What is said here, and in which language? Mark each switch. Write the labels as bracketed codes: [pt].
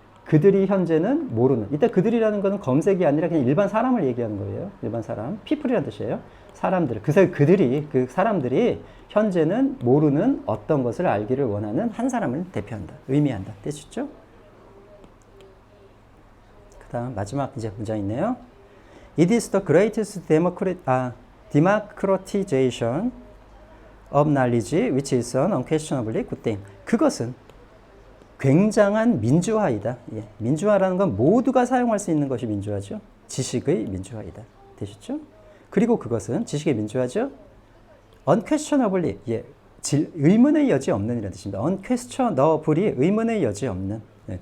[ko] 그들이 현재는 모르는. 이때 그들이라는 것은 검색이 아니라 그냥 일반 사람을 얘기하는 거예요. 일반 사람. people이라는 뜻이에요. 사람들. 그 사람들이 현재는 모르는 어떤 것을 알기를 원하는 한 사람을 대표한다. 의미한다. 뜻이죠? 그 다음 마지막 이제 문장 있네요. [en] It is the greatest democratization of knowledge which is an unquestionably good thing. [ko] 그것은 굉장한 민주화이다. 예. 민주화라는 건 모두가 사용할 수 있는 것이 민주화죠. 지식의 민주화이다. 되셨죠? 그리고 그것은 지식의 민주화죠. [en] unquestionably, 예. [ko] 의문의 여지 없는 이라는 뜻입니다. unquestionably, 의문의 여지 없는, 예.